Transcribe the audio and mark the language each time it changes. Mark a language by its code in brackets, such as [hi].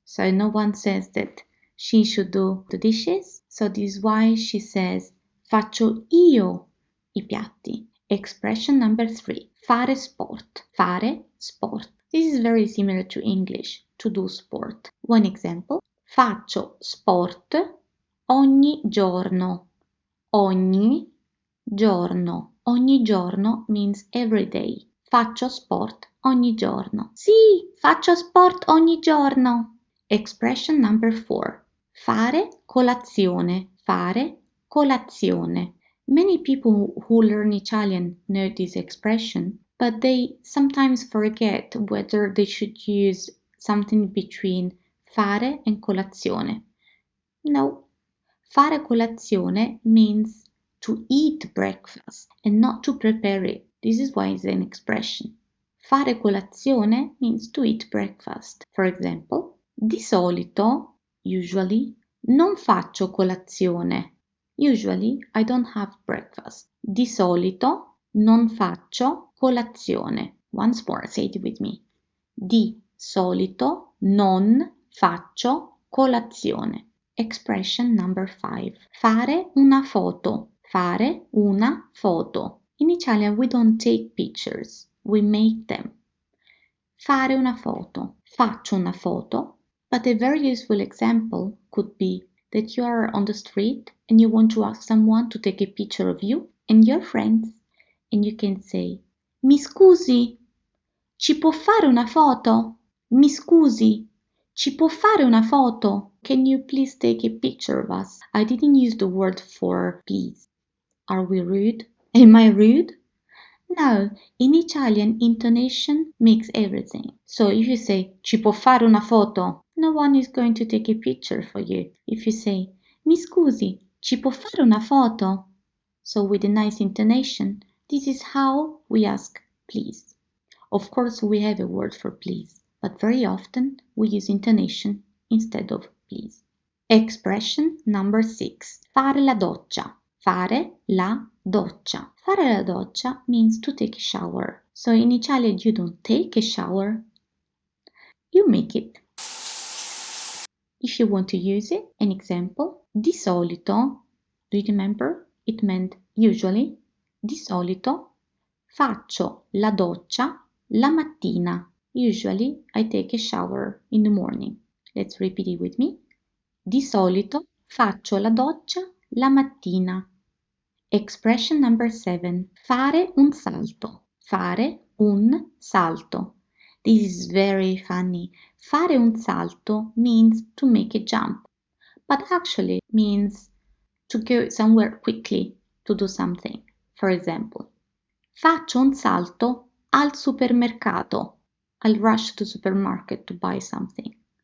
[en] So no one says that she should do the dishes. So this is why she says [it] faccio io I piatti. [en] Expression number 3. [it] Fare sport. Fare sport. [en] This is very similar to English, to do sport. One example. [it] Faccio sport ogni giorno. Ogni giorno. Ogni giorno [en] means every day. [it] Faccio sport ogni giorno. Sì, faccio sport ogni giorno. [en] Expression number 4. [it] Fare colazione. Fare colazione. [en] Many people who learn Italian know this expression, but they sometimes forget whether they should use something between fare and colazione. No, fare colazione means to eat breakfast and not to prepare it. This is why it's an expression. Fare colazione means to eat breakfast. For example, [it] di solito, [en] usually, [it] non faccio colazione. [en] Usually, I don't have breakfast. [it] Di solito, non faccio colazione. [en] Once more, say it with me. [it] Di solito, non faccio colazione. [en] Expression number 5. [it] Fare una foto. Fare una foto. [en] In Italian, we don't take pictures. We make them. [it] Fare una foto. Faccio una foto. [en] But a very useful example could be that you are on the street and you want to ask someone to take a picture of you and your friends, and you can say, [it] Mi scusi, ci può fare una foto? Mi scusi, ci può fare una foto? [en] Can you please take a picture of us? I didn't use the word for please. Are we rude? Am I rude? No, in Italian, intonation makes everything. So if you say, [it] ci può fare una foto? [en] No one is going to take a picture for you. If you say, [it] mi scusi, ci può fare una foto? [en] So with a nice intonation, this is how we ask please. Of course, we have a word for please, but very often we use intonation instead of please. Expression number 6. [it] Fare la doccia. Fare la doccia. Fare la doccia [en] means to take a shower. So in Italian you don't take a shower, you make it. If you want to use it, an example, di solito, do you remember? It meant usually. [it] Di solito faccio la doccia la mattina. [en] Usually I take a shower in the morning. Let's repeat it with me. [it] Di solito faccio la doccia la mattina. [en] Expression number 7. [it] Fare un salto. Fare un salto. [en] This is very funny. Fare un salto means to make a jump, but actually means to go somewhere quickly to do something. For example, [it] faccio un salto al supermercato. [en] I'll rush to the supermarket to buy something.